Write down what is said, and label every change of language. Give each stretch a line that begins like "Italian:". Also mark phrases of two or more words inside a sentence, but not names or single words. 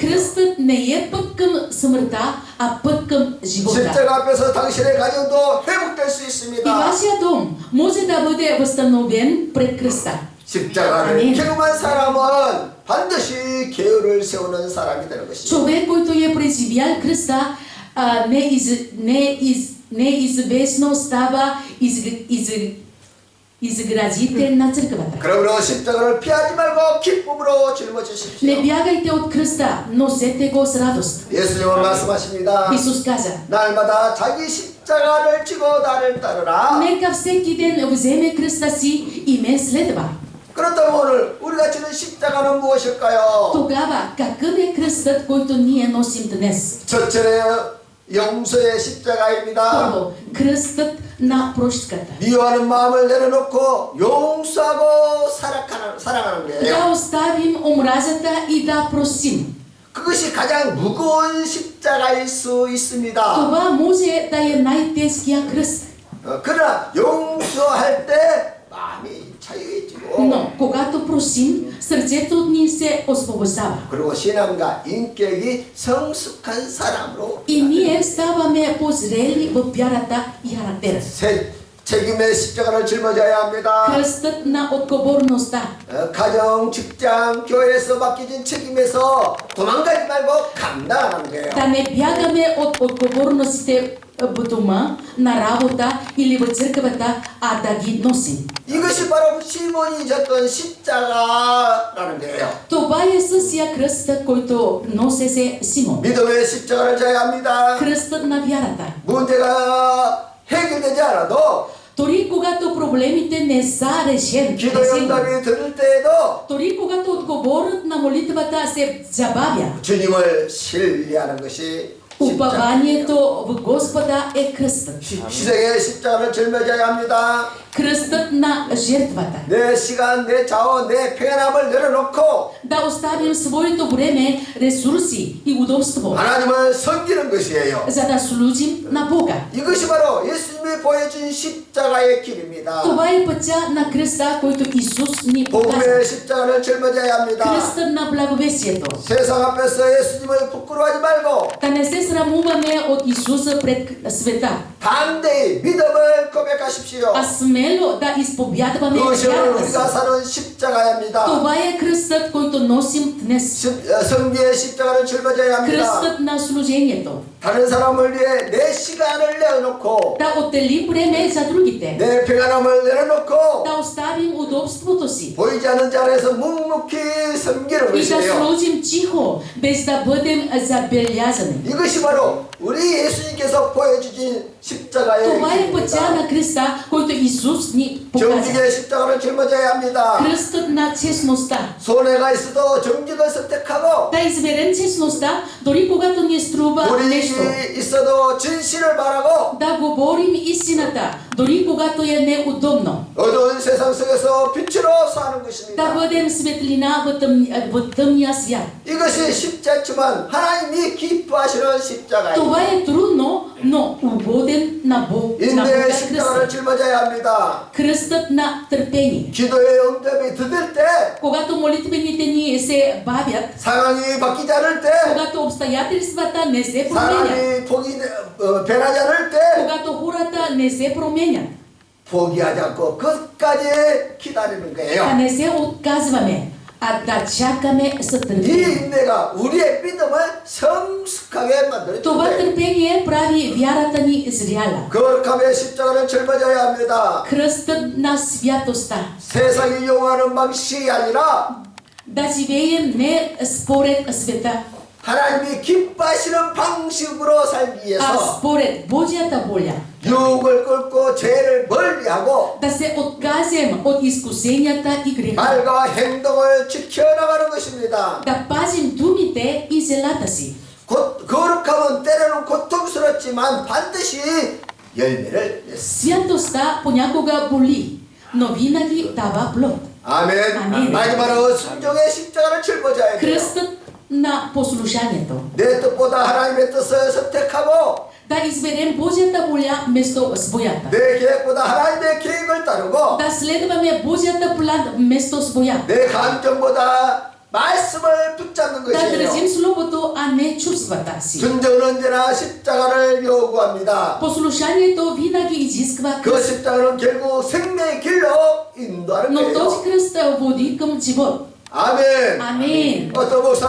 Bulgarian: Кръстът не е път към смъртта, а път към живота.
Korean: 십자가 앞에서 당신의 가정도 회복될 수
Bulgarian: И
Korean: 있습니다.
Bulgarian: вашия дом може да бъде възстановен пред кръста.
Korean: 십자가를 아멘. 경험한 사람은 반드시 계율을 세우는 사람이 되는 것입니다.
Bulgarian: Човек, който е преживял кръста, неизвестно става изградител на църквата.
Korean: 그러므로 십자가를 피하지 말고 기쁨으로 짊어지십시오.
Bulgarian: Не бягайте от кръста, носете го с радост.
Korean: 예수님은 말씀하십니다.
Bulgarian: Исус каза,
Korean: 날마다 자기 십자가를 지고 나를 따르라.
Bulgarian: нека всеки ден вземе кръста си и ме следва.
Korean: 그렇다면 오늘 우리가 지는 십자가는 무엇일까요?
Bulgarian: Тогава, какъв е кръстът, който ние носим днес?
Korean: 첫째는 용서의 십자가입니다.
Bulgarian: Първо, кръстът на прошката.
Korean: 미워하는 마음을 내려놓고 용서하고 사랑하는
Bulgarian: Да
Korean: 거예요.
Bulgarian: оставим омразата и да простим.
Korean: 그것이 가장 무거운 십자가일 수 있습니다.
Bulgarian: Това може да е най-тежкия кръст.
Korean: 그러나 용서할 때 마음이 자유해지고
Bulgarian: Но когато просим, сърцето ни се освобождава.
Korean: 그리고 신앙과 인격이 성숙한 사람으로
Bulgarian: И ние ставаме по-зрели в вярата и характера.
Korean: 새 책임의 십자가를 짊어져야 합니다.
Bulgarian: Кръстът на отговорността.
Korean: 가정, 직장, 교회에서 맡겨진 책임에서 도망가지 말고 감당하는 거예요.
Bulgarian: Да не бягаме от отговорностите в дома, на работа или в църквата, а да ги носим.
Korean: 이것이 바로 시몬이 졌던 십자가라는 거예요.
Bulgarian: Това е същия кръст, който носеше Симон.
Korean: 믿음의 십자가를 져야 합니다.
Bulgarian: Кръстът на вярата.
Korean: 문제가 해결되지 않아도
Bulgarian: Дори когато проблемите не са решени,
Korean: 기도 응답이 들을 때에도
Bulgarian: дори когато отговорът на молитвата се забавя,
Korean: 주님을 신뢰하는 것이 십자가.
Bulgarian: упованието в Господа е кръстът.
Korean: 희생의 십자가를 짊어져야 합니다.
Bulgarian: кръстът на жертвата.
Korean: 내 시간, 내 자원, 내 평안함을 내려놓고
Bulgarian: Да оставим своето време, ресурси и удобство,
Korean: 하나님을 섬기는 것이에요.
Bulgarian: за да служим на Бога.
Korean: 이것이 바로 예수님이 보여준 십자가의 길입니다.
Bulgarian: Това е пътя на кръста, който Исус ни показа.
Korean: 복음의 십자가를 짊어져야 합니다.
Bulgarian: Кръстът на благовестието.
Korean: 세상 앞에서 예수님을 부끄러워하지 말고
Bulgarian: Да не се срамуваме от Исуса пред света,
Korean: 담대히 믿음을 고백하십시오.
Bulgarian: а смело да изповядваме
Korean: 그것이 오늘
Bulgarian: вярата
Korean: 우리가
Bulgarian: си.
Korean: 사는 십자가입니다.
Bulgarian: Това е кръстът, който носим днес.
Korean: 성비의 십자가를 짊어져야 합니다.
Bulgarian: Кръстът на служението.
Korean: 다른 사람을 위해 내 시간을 내어놓고
Bulgarian: Да отделим време за другите.
Korean: 내 평안함을 내려놓고
Bulgarian: Да оставим удобството си.
Korean: 보이지 않는 자리에서 묵묵히 섬기는
Bulgarian: И да
Korean: 것이에요.
Bulgarian: служим чихо, без да бъдем забелязани.
Korean: 이것이 바로 우리 예수님께서 보여주신 십자가의
Bulgarian: Това е
Korean: 길입니다.
Bulgarian: пътя на кръста, който Исус ни показа.
Korean: 정직의 십자가를 짊어져야 합니다.
Bulgarian: Кръстът на честността.
Korean: 손해가 있어도 정직을 선택하고
Bulgarian: Да изберем честността, дори когато ни струва нещо.
Korean: 불이익이 있어도 진실을 말하고
Bulgarian: Да говорим истината, дори когато е неудобно.
Korean: 어두운 세상 속에서 빛으로 사는
Bulgarian: Да
Korean: 것입니다.
Bulgarian: бъдем светлина в тъмния свят.
Korean: 이것이 쉽지 않지만 하나님이 기뻐하시는 십자가입니다.
Bulgarian: Това е трудно, но угоден на Бог. На Бога
Korean: 인내의
Bulgarian: е
Korean: 십자가를
Bulgarian: кръстът.
Korean: 짊어져야 합니다.
Bulgarian: Кръстът на търпение.
Korean: 기도의 응답이 드들 때
Bulgarian: Когато молитвените ни се бавят,
Korean: 상황이 바뀌지 않을 때
Bulgarian: когато обстоятелствата не се променят,
Korean: 사람이 변하지 않을 때
Bulgarian: когато хората не се променят,
Korean: 포기하지 않고 끝까지 기다리는
Bulgarian: да
Korean: 거예요.
Bulgarian: не се отказваме, а да чакаме с
Korean: 이
Bulgarian: търпение.
Korean: 인내가 우리의 믿음을 성숙하게 만들어줍니다.
Bulgarian: Това търпение прави вярата ни зряла.
Korean: 거룩함의 십자가를 짊어져야 합니다.
Bulgarian: Кръстът на святостта.
Korean: 세상이 이용하는 방식이 아니라
Bulgarian: Да живеем не според света,
Korean: 하나님이 기뻐하시는 방식으로 살기
Bulgarian: а
Korean: 위해서
Bulgarian: според Божията воля.
Korean: 유혹을 끊고 죄를 멀리하고
Bulgarian: Да се откажем от изкусенията и греха.
Korean: 말과 행동을 지켜나가는 것입니다.
Bulgarian: Да пазим думите и zelата си.
Korean: 거룩함은 때로는 고통스럽지만 반드시 열매를 맺습니다.
Bulgarian: Святостта понякога боли, но винаги дава плод.
Korean: 아멘. 아멘. 마지막으로 순종의 십자가를 짊어져야 돼요.
Bulgarian: Кръстът на послушанието.
Korean: 내 뜻보다 하나님의 뜻을 선택하고
Bulgarian: Да изберем Божията воля вместо своята.
Korean: 내 계획보다 하나님의 계획을 따르고
Bulgarian: Да следваме Божията план вместо своя.
Korean: 내 감정보다 말씀을 붙잡는
Bulgarian: Да
Korean: 것이에요.
Bulgarian: държим словото, а не чувствата си.
Korean: 순종은 언제나 십자가를 요구합니다.
Bulgarian: Послушанието винаги изисква
Korean: 그
Bulgarian: кръст.
Korean: 십자가는 결국 생명의 길로 인도하는
Bulgarian: Но този
Korean: 거예요.
Bulgarian: кръст води към живот.
Korean: 아멘.
Bulgarian: Амин.
Korean: 어떤 목사